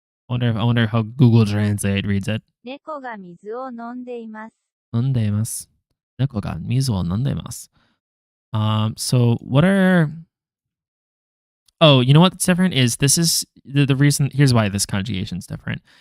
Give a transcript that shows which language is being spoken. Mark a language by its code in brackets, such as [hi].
[en] I wonder how Google Translate reads it. [ja] 猫が水を飲んでいます。飲んでいます。猫が水を飲んでいます。 [en] So what are... Oh, you know what's different is this is the reason... Here's why this conjugation is different.